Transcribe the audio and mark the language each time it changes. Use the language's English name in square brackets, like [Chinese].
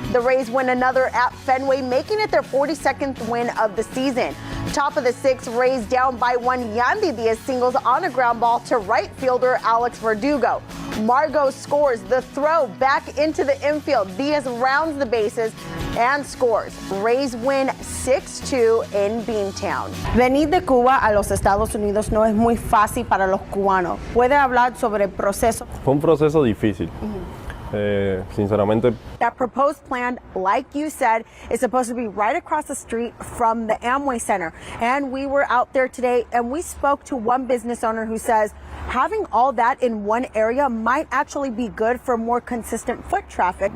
[English] The Rays win another at Fenway, making it their 42nd win of the season. Top of the 6th, Rays down by 1. Yandy Diaz singles on a ground ball to right fielder Alex Verdugo. Margot scores the throw back into the infield. Diaz rounds the bases and scores. Rays win 6-2 in Beantown. [Spanish] Venir de Cuba a los Estados Unidos no es muy fácil para los cubanos. ¿Puede hablar sobre el proceso? Fue un proceso difícil. Sinceramente. [English] That proposed plan, like you said, is supposed to be right across the street from the Amway Center. And we were out there today and we spoke to one business owner who says having all that in one area might actually be good for more consistent foot traffic.